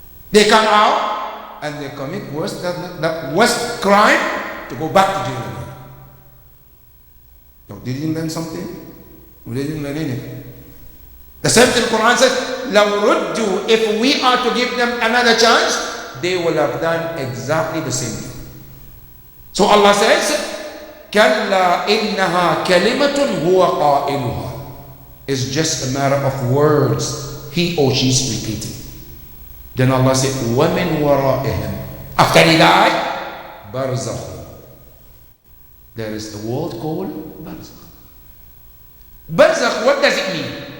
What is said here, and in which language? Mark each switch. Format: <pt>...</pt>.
<en>They come out and they commit worse crime to go back to jail again. So they didn't learn something? They didn't learn anything. The same thing the Quran says,</en> <ar>لَوْ رُدُّوا,</ar> <en>if we are to give them another chance, they will have done exactly the same thing. So Allah says,</en> <ar>كَلَّا إِنَّهَا كَلِمَةٌ هُوَ قَائِلُهَا.</ar> <en>It's just a matter of words he or she is repeating. Then Allah said,</en> <ar>وَمِنْ وَرَائِهِمْ.</ar> <en>After he died, barzakh. There is a word called barzakh. Barzakh, what does it mean?</en>